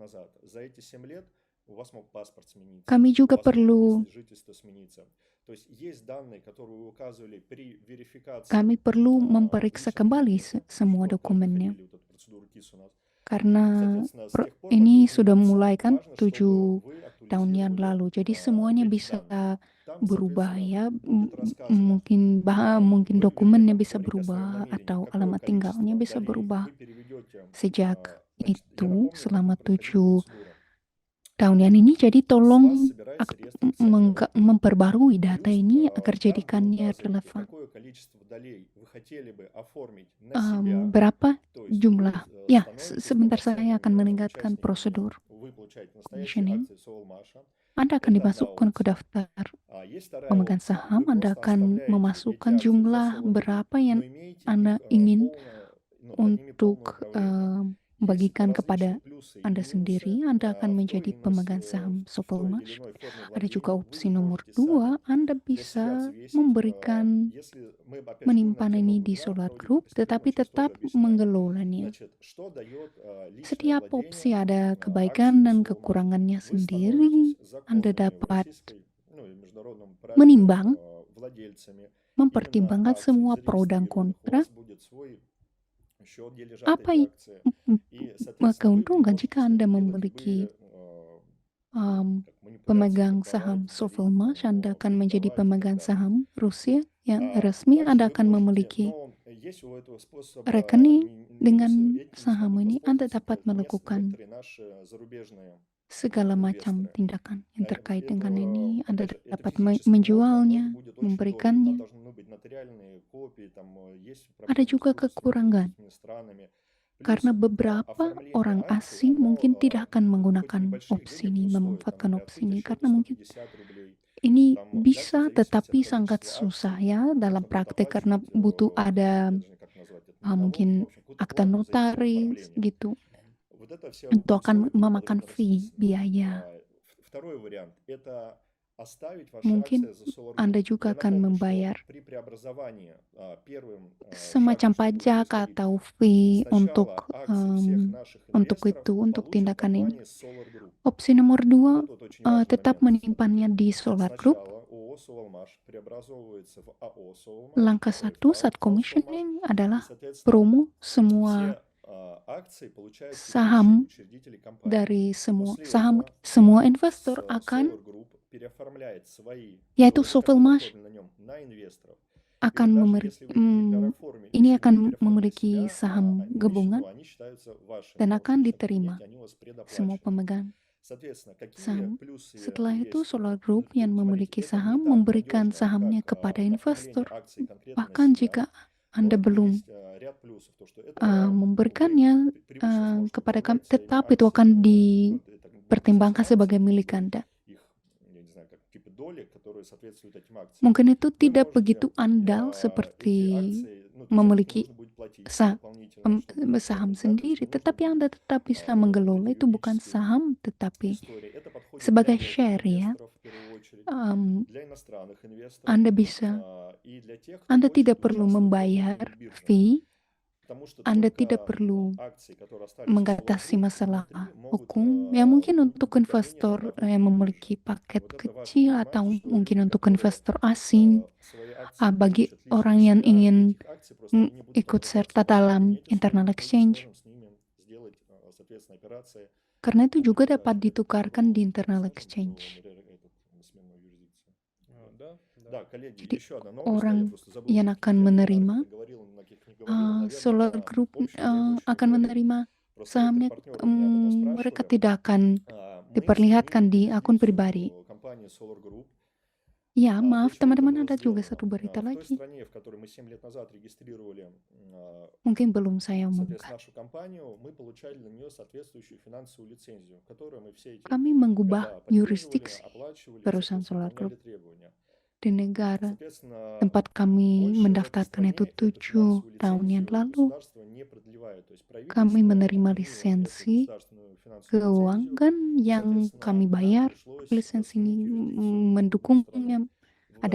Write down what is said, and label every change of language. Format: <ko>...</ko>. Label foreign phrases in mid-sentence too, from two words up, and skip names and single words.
<id>Kami juga perlu memeriksa kembali semua dokumennya. Karena ini sudah mulai kan 7 tahun yang lalu. Jadi semuanya bisa</id> <ru>Там,</ru> <id>berubah</id> <ru>соответственно,</ru> <id>ya.</id> <ru>будет рассказано,</ru> <id>Mungkin</id> <ru>вы</ru> <id>dokumennya bisa</id> <ru>говорите о своем</ru> <id>berubah</id> <ru>намерении,</ru> <id>atau</id> <ru>какое</ru> <id>alamat tinggalnya</id> <ru>количество</ru> <id>bisa</id> <ru>долей</ru> <id>berubah.</id> <ru>вы переведете.</ru> <id>Sejak</id> <ru>Значит, я</ru> <id>itu,</id> <ru>напомню, как</ru> <id>selama</id> <ru>будет происходить</ru> <id>7</id> <ru>процедура.</ru> <id>tahunan ini, jadi</id> <ru>С вас</ru> <id>tolong</id> <ru>собирается реестр акционеров.</ru> <id>memperbarui data</id> <ru>Плюс</ru> <id>ini agar</id> <ru>там вы</ru> <id>jadikannya</id> <ru>указываете,</ru> <id>relevan.</id> <ru>какое количество долей вы хотели бы оформить на себя.</ru> <id>Berapa</id> <ru>То есть вы</ru> <id>jumlah? Ya,</id> <ru>становитесь</ru> <id>sebentar saya</id> <ru>полноценными</ru> <id>akan meningkatkan</id> <ru>участниками.</ru> <id>prosedur</id> <ru>Вы получаете настоящие</ru> <id>commissioning.</id> <ru>акции Soulmash.</ru> <id>Anda akan</id> <ru>Это одна</ru> <id>dimasukkan ke</id> <ru>опция.</ru> <id>daftar</id> <ru>А есть вторая</ru> <id>pemegang</id> <ru>опция.</ru> <id>saham.</id> <ru>Вы</ru> <id>Anda</id> <ru>просто</ru> <id>akan</id> <ru>оставляете эти</ru> <id>memasukkan</id> <ru>акции за</ru> <id>jumlah</id> <ru>Solar Group,</ru> <id>berapa</id> <ru>но</ru> <id>yang</id> <ru>имеете их</ru> <id>Anda ingin</id> <ru>полное, ну, над ними полное</ru> <id>untuk</id> <ru>управление. Есть</ru> <id>bagikan</id> <ru>различные</ru> <id>kepada</id> <ru>плюсы и</ru> <id>Anda</id> <ru>минусы</ru> <id>sendiri. Anda akan</id> <ru>в той</ru> <id>menjadi</id> <ru>или иной,</ru> <id>pemegang saham</id> <ru>в той или</ru> <id>Sovelmash.</id> <ru>иной форме</ru> <id>Ada juga</id> <ru>владения.</ru> <id>opsi</id> <ru>Вы</ru> <id>nomor</id> <ru>можете сами</ru> <id>2, Anda</id> <ru>для себя</ru> <id>bisa</id> <ru>взвесить.</ru> <id>memberikan</id> <ru>Если мы, опять же, будем на</ru> <id>menyimpan</id> <ru>тему</ru> <id>ini di</id> <ru>вебинара</ru> <id>Solar</id> <ru>проводить, то</ru> <id>Group,</id> <ru>постепенно</ru> <id>tetapi</id> <ru>мы сейчас тоже</ru> <id>tetap</id> <ru>объясняем.</ru> <id>mengelolanya.</id> <ru>Значит, что дает личное</ru> <id>Setiap opsi</id> <ru>владение</ru> <id>ada kebaikan</id> <ru>акциями</ru> <id>dan</id> <ru>Soulmash.</ru> <id>kekurangannya</id> <ru>Вы становитесь</ru> <id>sendiri. Anda</id> <ru>законными в</ru> <id>dapat</id> <ru>российской, ну и международном праве</ru> <id>menimbang,</id> <ru>владельцами именно</ru> <id>mempertimbangkan</id> <ru>акций</ru> <id>semua pro dan</id> <ru>зарегистрированных. У</ru> <id>kontra.</id> <ru>вас будет свой счет, где лежат</ru> <id>Apa</id> <ru>эти акции. И, соответственно, вы</ru> <id>keuntungan</id> <ru>можете</ru> <id>jika</id> <ru>с ними</ru> <id>Anda</id> <ru>делать</ru> <id>memiliki</id> <ru>любые ну, как манипуляции,</ru> <id>pemegang</id> <ru>торговать,</ru> <id>saham</id> <ru>дарить там</ru> <id>Sovelmash, Anda</id> <ru>его,</ru> <id>akan menjadi</id> <ru>передавать и так</ru> <id>pemegang</id> <ru>далее.</ru> <id>saham Rusia yang resmi.</id> <ru>Также</ru> <id>Anda</id> <ru>вы</ru> <id>akan</id> <ru>можете,</ru> <id>memiliki</id> <ru>но есть у этого способа</ru> <id>rekening.</id> <ru>минусы.</ru> <id>Dengan</id> <ru>Этим</ru> <id>saham</id> <ru>смогут</ru> <id>ini Anda</id> <ru>воспользоваться</ru> <id>dapat melakukan</id> <ru>некоторые наши зарубежные</ru> <id>segala macam</id> <ru>инвесторы.</ru> <id>tindakan yang terkait dengan ini. Anda</id> <ru>Опять же, это</ru> <id>dapat</id> <ru>физически можно, но это</ru> <id>menjualnya,</id> <ru>будет очень дорого. Там</ru> <id>memberikannya.</id> <ru>должны быть нотариальные копии, там есть</ru> <id>Ada</id> <ru>проблемы</ru> <id>juga</id> <ru>с</ru> <id>kekurangan,</id> <ru>дружественными странами.</ru> <id>karena</id> <ru>Плюс</ru> <id>beberapa</id> <ru>оформление</ru> <id>orang</id> <ru>акций,</ru> <id>asing</id> <ru>оно</ru> <id>mungkin tidak akan</id> <ru>хоть</ru> <id>menggunakan</id> <ru>небольших</ru> <id>opsi</id> <ru>денег</ru> <id>ini,</id> <ru>не стоит. Там</ru> <id>memanfaatkan</id> <ru>для</ru> <id>opsi</id> <ru>открытия</ru> <id>ini,</id> <ru>счета</ru> <id>karena mungkin</id> <ru>150 рублей.</ru> <id>ini</id> <ru>Там дальше в</ru> <id>bisa,</id> <ru>зависимости</ru> <id>tetapi</id> <ru>от</ru> <id>sangat</id> <ru>количества</ru> <id>susah</id> <ru>акций</ru> <id>ya dalam</id> <ru>нужно будет</ru> <id>praktek, karena</id> <ru>оплачивать,</ru> <id>butuh</id> <ru>я</ru> <id>ada</id> <ru>даже не как назвать это, не налог, ну, в</ru> <id>mungkin</id> <ru>общем, какую-то</ru> <id>akta</id> <ru>плату за эти</ru> <id>notaris</id> <ru>оформления.</ru> <id>gitu.</id> <ru>Вот это вся</ru> <id>Itu akan</id> <ru>условия будут</ru> <id>memakan</id> <ru>подробно</ru> <id>fee,</id> <ru>расписаны.</ru> <id>biaya.</id> <ru>Второй вариант – это оставить ваши</ru> <id>Mungkin</id> <ru>акции за Solar Group.</ru> <id>Anda</id> <ru>Я</ru> <id>juga akan</id> <ru>напомню, что</ru> <id>membayar</id> <ru>при преобразовании первым</ru> <id>semacam</id> <ru>шагом, что будет</ru> <id>pajak</id> <ru>происходить,</ru> <id>atau fee</id> <ru>сначала акции всех наших</ru> <id>untuk</id> <ru>инвесторов</ru> <id>itu, untuk</id> <ru>получит</ru> <id>tindakan ini.</id> <ru>компания Solar Group.</ru> <id>Opsi nomor</id> <ru>Вот</ru> <id>2,</id> <ru>это вот очень важный</ru> <id>tetap</id> <ru>момент.</ru> <id>menyimpannya di Solar Group.</id> <ru>Сначала ООО Soulmash преобразовывается в АО Soulmash,</ru> <id>Langkah</id> <ru>ой, в</ru> <id>satu</id> <ru>ФАО</ru> <id>saat</id> <ru>Soulmash,</ru> <id>commissioning</id> <ru>и,</ru> <id>adalah</id> <ru>соответственно,</ru> <id>promo semua</id> <ru>все акции получают текущие</ru> <id>saham</id> <ru>учредители компании.</ru> <id>dari semua</id> <ru>После</ru> <id>saham</id> <ru>этого</ru> <id>semua investor akan,</id> <ru>Solar Group переоформляет свои</ru> <id>yaitu</id> <ru>доли, которые</ru> <id>Sovelmash</id> <ru>оформлены на нем, на инвесторов. И</ru> <id>akan</id> <ru>вот даже</ru> <id>memberi,</id> <ru>если вы их не переоформите,</ru> <id>ini</id> <ru>если вы не</ru> <id>akan</id> <ru>переоформите</ru> <id>memiliki</id> <ru>себя,</ru> <id>saham</id> <ru>они,</ru> <id>gabungan</id> <ru>они считаются вашими.</ru> <id>dan</id> <ru>Потому что</ru> <id>akan</id> <ru>личное</ru> <id>diterima</id> <ru>кабинете они у вас</ru> <id>semua</id> <ru>предоплачены.</ru> <id>pemegang</id> <ru>Соответственно, какие</ru> <id>saham.</id> <ru>плюсы</ru> <id>Setelah itu</id> <ru>есть?</ru> <id>Solar</id> <ru>Ну,</ru> <id>Group yang</id> <ru>смотрите,</ru> <id>memiliki</id> <ru>это не</ru> <id>saham</id> <ru>так</ru> <id>memberikan</id> <ru>надежно,</ru> <id>sahamnya</id> <ru>как</ru> <id>kepada</id> <ru>оформление</ru> <id>investor.</id> <ru>акций конкретно на</ru> <id>Bahkan</id> <ru>себя.</ru> <id>jika</id> <ru>Но</ru> <id>Anda</id> <ru>это</ru> <id>belum</id> <ru>есть ряд плюсов, то что это вы</ru> <id>memberikannya</id> <ru>привычно сможете</ru> <id>kepada kami,</id> <ru>управлять своими</ru> <id>tetap itu akan</id> <ru>акциями, ну, это будут</ru> <id>dipertimbangkan</id> <ru>называться</ru> <id>sebagai</id> <ru>акции,</ru> <id>milik</id> <ru>будут</ru> <id>Anda.</id> <ru>их, я не знаю, как типа доли, которые соответствуют этим акциям.</ru> <id>Mungkin itu</id> <ru>Вы</ru> <id>tidak</id> <ru>можете</ru> <id>begitu andal</id> <ru>эти</ru> <id>seperti</id> <ru>акции, ну, то есть за них не</ru> <id>memiliki</id> <ru>нужно будет платить дополнительно, чтобы</ru> <id>saham</id> <ru>оформить, да, то есть</ru> <id>sendiri,</id> <ru>не нужно</ru> <id>tetapi Anda</id> <ru>будет</ru> <id>tetap bisa</id> <ru>вот</ru> <id>mengelola.</id> <ru>эти</ru> <id>Itu bukan</id> <ru>юридические</ru> <id>saham, tetapi</id> <ru>истории. Это подходит для</ru> <id>sebagai</id> <ru>мелких</ru> <id>share ya.</id> <ru>инвесторов в первую очередь, для иностранных инвесторов</ru> <id>Anda bisa,</id> <ru>и для тех, кто</ru> <id>Anda</id> <ru>хочет</ru> <id>tidak perlu</id> <ru>участвовать в</ru> <id>membayar</id> <ru>крупных биржах.</ru> <id>fee,</id> <ru>Потому что</ru> <id>Anda tidak</id> <ru>только</ru> <id>perlu</id> <ru>акции, которые остались у Solar</ru> <id>mengatasi</id> <ru>Group,</ru> <id>masalah</id> <ru>внутри могут</ru> <id>hukum. Ya mungkin untuk</id> <ru>быть поменены</ru> <id>investor</id> <ru>на</ru> <id>yang</id> <ru>внутренней</ru> <id>memiliki</id> <ru>бирже.</ru> <id>paket</id> <ru>Вот это важно</ru> <id>kecil,</id> <ru>понимать,</ru> <id>atau</id> <ru>что</ru> <id>mungkin</id> <ru>люди,</ru> <id>untuk</id> <ru>которые</ru> <id>investor asing,</id> <ru>свои акции</ru> <id>bagi</id> <ru>получат лично</ru> <id>orang</id> <ru>у</ru> <id>yang</id> <ru>себя,</ru> <id>ingin</id> <ru>этих акций просто они не будут</ru> <id>ikut</id> <ru>отображаться</ru> <id>serta</id> <ru>в вашем</ru> <id>dalam</id> <ru>кабинете,</ru> <id>internal</id> <ru>мы не</ru> <id>exchange.</id> <ru>сможем с ними сделать, соответственно, операции</ru> <id>Karena itu</id> <ru>по</ru> <id>juga</id> <ru>передаче</ru> <id>dapat ditukarkan di internal</id> <ru>скажем,</ru> <id>exchange.</id> <ru>смена юрисдикции. Да, коллеги,</ru> <id>Jadi</id> <ru>еще одна новость, я</ru> <id>orang</id> <ru>просто забыл,</ru> <id>yang</id> <ru>на</ru> <id>akan</id> <ru>каких вебинарах</ru> <id>menerima</id> <ru>это говорил, на каких не говорил. Наверное,</ru> <id>Solar</id> <ru>на</ru> <id>Group</id> <ru>общем я больше не</ru> <id>akan</id> <ru>говорил.</ru> <id>menerima</id> <ru>Просто некоторые</ru> <id>sahamnya,</id> <ru>партнеры у меня об этом</ru> <id>mereka</id> <ru>спрашивали.</ru> <id>tidak akan</id> <ru>Мы</ru> <id>diperlihatkan</id> <ru>сменили</ru> <id>di akun</id> <ru>юрисдикцию</ru> <id>pribadi.</id> <ru>компании Solar Group.</ru> <id>Ya,</id> <ru>Для</ru> <id>maaf</id> <ru>чего это</ru> <id>teman-teman,</id> <ru>было</ru> <id>ada juga</id> <ru>сделано?</ru> <id>satu berita</id> <ru>В той</ru> <id>lagi.</id> <ru>стране, в которой мы 7 лет назад регистрировали,</ru> <id>Mungkin belum saya</id> <ru>соответственно,</ru> <id>umumkan.</id> <ru>нашу компанию, мы получали на нее соответствующую финансовую лицензию, которую мы все эти</ru> <id>Kami mengubah</id> <ru>года поддерживали,</ru> <id>yurisdiksi</id> <ru>оплачивали и,</ru> <id>perusahaan</id> <ru>соответственно,</ru> <id>Solar Group</id> <ru>выполняли требования.</ru> <id>di negara</id> <ru>Соответственно,</ru> <id>tempat kami</id> <ru>больше в этой</ru> <id>mendaftarkan itu</id> <ru>стране эту</ru> <id>7</id> <ru>финансовую</ru> <id>tahun yang</id> <ru>лицензию</ru> <id>lalu.</id> <ru>государство не продлевает. То есть</ru> <id>Kami</id> <ru>правительство</ru> <id>menerima</id> <ru>отменило эту</ru> <id>lisensi</id> <ru>государственную финансовую лицензию,</ru> <id>keuangan</id> <ru>и,</ru> <id>yang kami</id> <ru>соответственно, нам</ru> <id>bayar.</id> <ru>пришлось</ru> <id>Lisensi ini</id> <ru>сменить юрисдикцию в другую страну.</ru> <id>mendukungnya, ada</id>